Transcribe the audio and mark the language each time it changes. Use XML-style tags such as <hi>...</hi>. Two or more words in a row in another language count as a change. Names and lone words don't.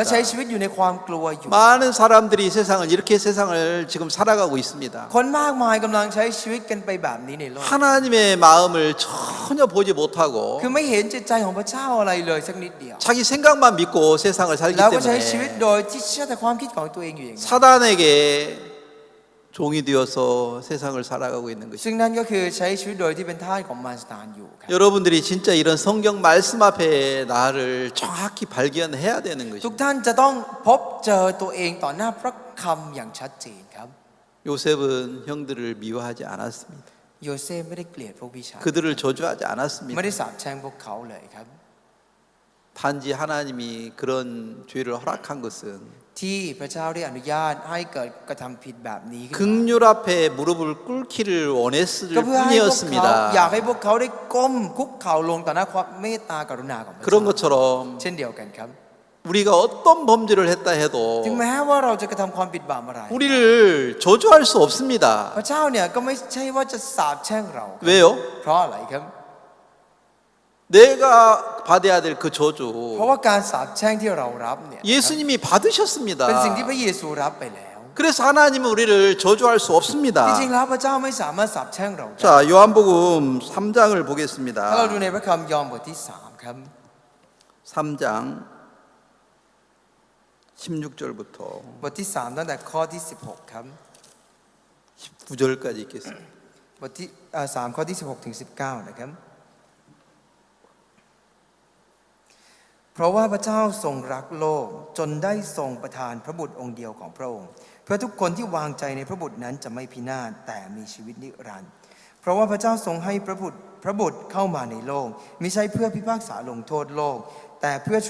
<th>ใช้ชีวิตอยู่ในความกลัวอยู่</th> <ko>많은 사람들이 세상을 이렇게 세상을 지금 살아가고 있습니다.</ko> <th>คนมากมายกำลังใช้ชีวิตกันไปแบบนี้ในโลก</th> <ko>하나님의 마음을 전혀 보지 못하고</ko> <th>คือไม่เห็นจิตใจของพระเจ้าอะไรเลยสักนิดเดียว</th> <ko>자기 생각만 믿고 세상을 살기</ko> <th>แล้วก็ใช้ชีวิต</th> <ko>때문에</ko> <th>โดยที่เชื่อแต่ความคิดของตัวเองอยู่อย่างนั้น</th> <ko>사단에게 종이 되어서 세상을 살아가고 있는</ko> <th>ซึ่ง</th> <ko>것입니다.</ko> <th>นั่นก็คือใช้ชีวิตโดยที่เป็นทาสของมารซาตานอยู่ครับ</th> <ko>여러분들이 진짜 이런 성경 말씀 앞에 나를 정확히 발견해야 되는</ko> <th>ทุก</th> <ko>것입니다.</ko> <th>ท่านจะต้องพบเจอตัวเองต่อหน้าพระคำอย่างชัดเจนครับ</th> <ko>요셉은 형들을 미워하지 않았습니다.</ko> <th>โยเซฟไม่ได้เกลียดพวกพี่ชาย</th> <ko>그들을 저주하지</ko> <th>ไม่</th> <ko>않았습니다.</ko> <th>ได้สาปแช่งพวกเขาเลยครับ</th> <ko>단지 하나님이 그런 죄를 허락한 것은</ko> <th>ที่พระเจ้าได้อนุญาตให้เกิดกระทำผิดแบบนี้ขึ้นมา</th> <ko>긍휼 앞에 무릎을 꿇기를 원했을</ko> <th>ก็เพื่อให้พวกเขาอยาก</th> <ko>뿐이었습니다.</ko> <th>ให้พวกเขาได้ก้มคุกเข่าลงต่อหน้าความเมตตากรุณาของพระ</th> <ko>그런</ko> <th>เจ้า</th> <ko>것처럼</ko> <th>เช่นเดียวกันครับ</th> <ko>우리가 어떤 범죄를 했다 해도</ko> <th>ถึงแม้ว่าเราจะกระทำความผิดบาปอะไร</th> <ko>우리를 저주할 수 없습니다.</ko> <th>พระเจ้าเนี่ยก็ไม่ใช่ว่าจะสาปแช่งเรา</th> <ko>왜요?</ko> <th>เพราะอะไรครับ</th> <ko>내가 받아야 될 그</ko> <th>เพราะ</th> <ko>저주</ko> <th>ว่าการสาปแช่งที่เรารับเนี่ย</th> <ko>예수님이 받으셨습니다.</ko> <th>เป็นสิ่งที่พระเยซูรับไปแล้ว</th> <ko>그래서 하나님은 우리를 저주할 수</ko> <th>จ</th> <ko>없습니다.</ko> <th>ริงๆแล้วพระเจ้าไม่สามารถสาปแช่งเราได้</th> <ko>자, 요한복음 3장을</ko> <th>ถ้าเราดู</th> <ko>보겠습니다.</ko> <th>ในพระคำยอห์นบทที่3ครับ</th> <ko>3장 16절부터</ko> <th>บทที่3ตั้งแต่ข้อที่16ครับ</th> <ko>19절까지 읽겠습니다.</ko> <th>บทที่3ข้อที่16ถึง19นะครับเพราะว่าพระเจ้าทรงรักโลกจนได้ทรงประทานพระบุตรองค์เดียวของพระองค์เพื่อทุกคนที่วางใจในพระบุตรนั้นจะไม่พิ นาศแต่มีชีวิตนิรันดร์เพราะว่าพระเจ้าทรงให้พระบุตรเข้ามาในโลกมิใช่เพื่อพิพากษาลงโทษโลกแต่เพื่อช่</th>